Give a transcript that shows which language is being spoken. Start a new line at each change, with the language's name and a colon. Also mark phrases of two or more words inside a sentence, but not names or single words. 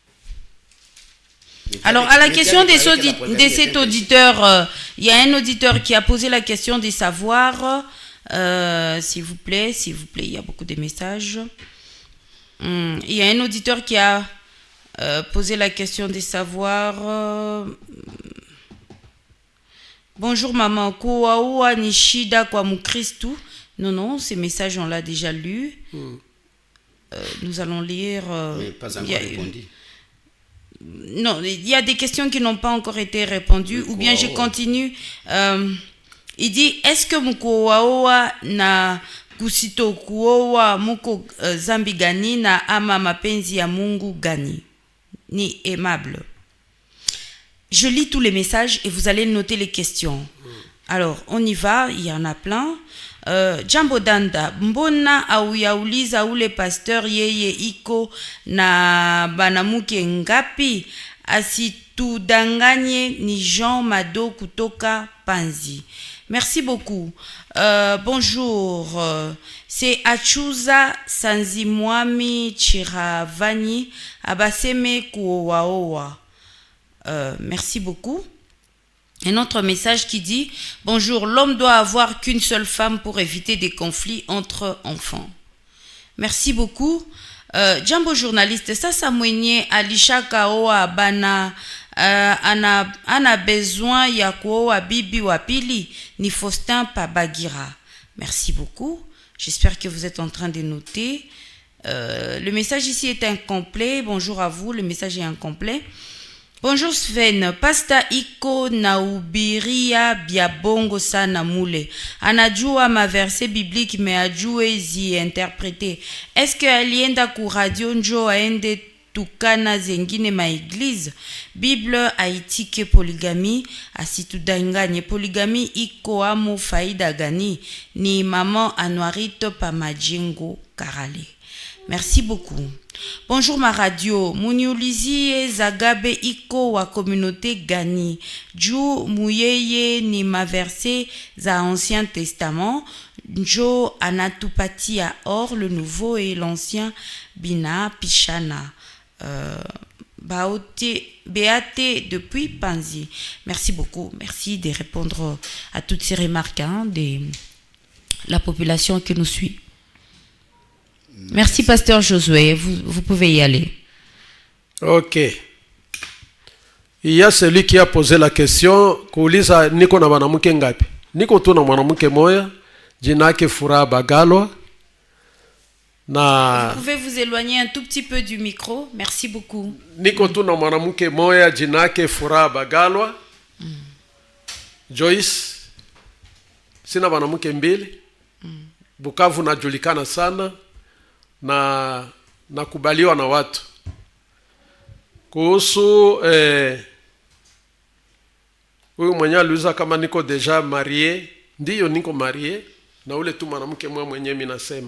French: Alors, à la question de cet auditeur, il y a un auditeur qui a posé la question de savoir, s'il vous plaît, il y a beaucoup de messages. Il y a un auditeur qui a posé la question de savoir... bonjour maman,
Swahili: kuwaua ni shida kwa mukristu?
French: Non, ces messages on l'a déjà lu. Nous allons lire... mais pas encore répondu. Non, il y a des questions qui n'ont pas encore été répondues. Ou bien je continue. Il dit, est-ce que
Swahili: mukuowaoa na kusito kuowa muko zambi gani na ama mapenzi ya Mungu gani?
French: Ni aimable. Je lis tous les messages et vous allez noter les questions. Alors, on y va, il y en a plein.
Swahili: Jambo danda, mbona auyauliza ule pasteur yeye iko na banamuke ngapi? Asitudanganye, ni Jean Mado kutoka Panzi.
French: Merci beaucoup. Bonjour. C'est Achuza Sanzimwami Chiravani Abaseme Kuowaowa. Merci beaucoup. Un autre message qui dit « Bonjour, l'homme doit avoir qu'une seule femme pour éviter des conflits entre enfants. » Merci beaucoup.
Swahili: Jambo journaliste, sasa mwenye alishakaoa bana ana besoin ya kuoa bibi wa pili ni Faustin Pabagira.
French: Merci beaucoup. J'espère que vous êtes en train de noter. Le message ici est incomplet. Bonjour à vous, le message est incomplet.
Swahili: Bonjour Sven, Pasta Iko naubiria biabongo sana mule. Anajua maverse biblique mais ajue zi interprété.
French: Est-ce que
Swahili: alienda ku radio njo aende tukana zengine ma église? Bible haitike polygamie asitudanganye. Polygamie iko amo faida gani? Ni maman Anuarito Pamajengo Karale.
French: Merci beaucoup. Bonjour ma radio.
Swahili: Muniulizie Zagabe iko wa communauté gani. Ju muyeye ni maverse za
French: Ancien Testament.
Swahili: Njo anatupatia
French: or le nouveau et l'ancien
Swahili: bina pichana.
French: Béate depuis Panzi. Merci beaucoup. Merci de répondre à toutes ces remarques de la population qui nous suit. Merci, Pasteur Josué. Vous pouvez y aller. Ok. Il y a celui qui a posé la question.
Swahili: Kuuliza niko na mwanamke ngapi? Niko tu na mwanamke moya. Jina yake Furaha Bagalwa.
French: Vous pouvez vous éloigner un tout petit peu du micro. Merci beaucoup.
Swahili: Niko tu na mwanamke moya. Jina yake Furaha Bagalwa. Joyce. Sina mwanamke mbili. Bukavu najulikana sana. Na nakubaliwa na watu. Kuhusu huyu mwenye aliuliza kama niko
French: deja marié,
Swahili: ndiyo niko marié na ule tu mwanamke mwenye mimi nasema.